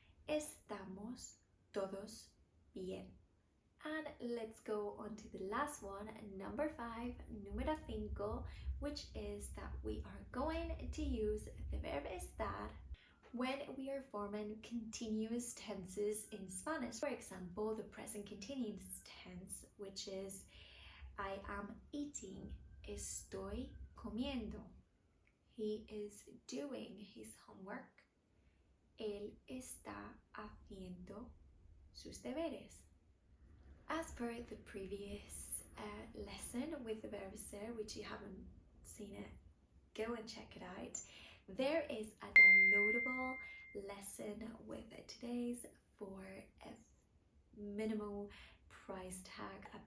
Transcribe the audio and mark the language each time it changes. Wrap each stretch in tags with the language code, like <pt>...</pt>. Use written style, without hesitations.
<es>Estamos todos bien.</es> <en>And let's go on to the last one, number 5,</en> <es>número 5,</es> <en>which is that we are going to use the verb estar when we are forming continuous tenses in Spanish. For example, the present continuous tense, which is I am eating.</en> <es>Estoy comiendo.</es> <en>He is doing his homework.</en> <es>Él está haciendo sus deberes.</es> <en>As per the previous lesson with the verb ser, which you haven't seen it, go and check it out. There is a downloadable lesson with today's for a minimal price tag.</en>